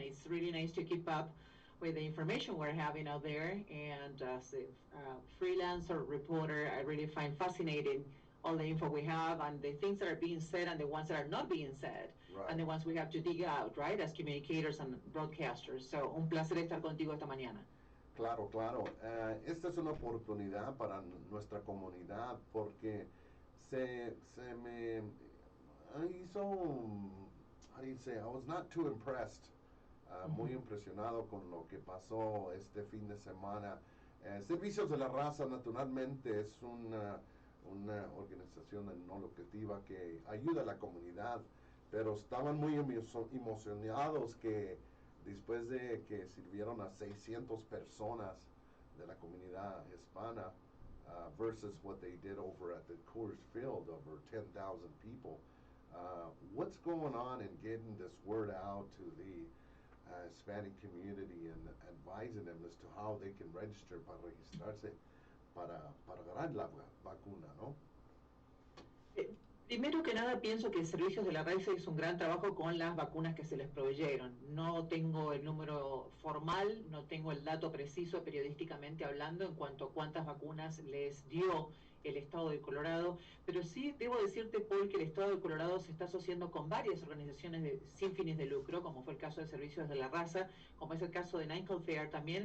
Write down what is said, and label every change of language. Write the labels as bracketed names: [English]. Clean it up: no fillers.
[English] It's really nice to keep up with the information we're having out there. And as a freelancer reporter, I really find fascinating all the info we have and the things that are being said and the ones that are not being said, Right. and the ones we have to dig out, right, as communicators and broadcasters. [Spanish] So, un placer estar contigo esta mañana. Claro, claro. Esta es una oportunidad para nuestra comunidad porque se me hizo, [English] how do you say, I was not too impressed. [Spanish] Muy impresionado con lo que pasó este fin de semana. Servicios de la Raza, naturalmente, es una organización no lucrativa que ayuda a la comunidad, pero estaban muy emocionados que después de que sirvieron a 600 personas de la comunidad hispana [English] versus what they did over at the Coors Field, over 10,000 people. What's going on in getting this word out to the Hispanic community and advising them as to how they can register [Spanish] para registrarse para ganar la vacuna, ¿no? Primero que nada, pienso que Servicios de la Raza hizo un gran trabajo con las vacunas que se les proveyeron. No tengo el número formal, no tengo el dato preciso periodísticamente hablando en cuanto a cuántas vacunas les dio el Estado de Colorado, pero sí debo decirte, Paul, que el Estado de Colorado se está asociando con varias organizaciones sin fines de lucro, como fue el caso de Servicios de la Raza, como es el caso de Nine Health Fair también.